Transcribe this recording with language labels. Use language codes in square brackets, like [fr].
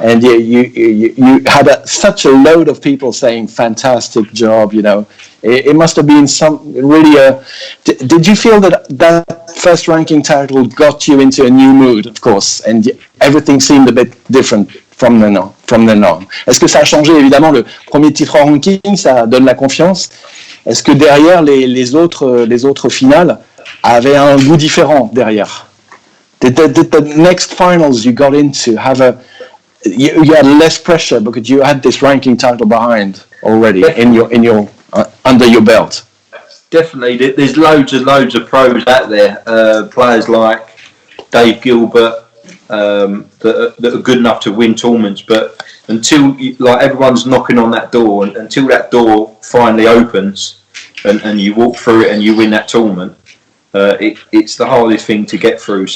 [en] And you had such a load of people saying fantastic job. You know, it must have been did you feel that first ranking title got you into a new mood, of course, and everything seemed a bit different from then on? [fr] Est-ce que ça a changé? Évidemment, le premier titre en ranking, ça donne la confiance. Est-ce que derrière les autres finales avaient un goût différent derrière? [en] Did the next finals you got into have you had less pressure because you had this ranking title behind already in your under your belt? Definitely, there's loads of pros out there, players like Dave Gilbert, that are good enough to win tournaments, but until everyone's knocking on that door, and until that door finally opens and you walk through it and you win that tournament, it's the hardest thing to get through.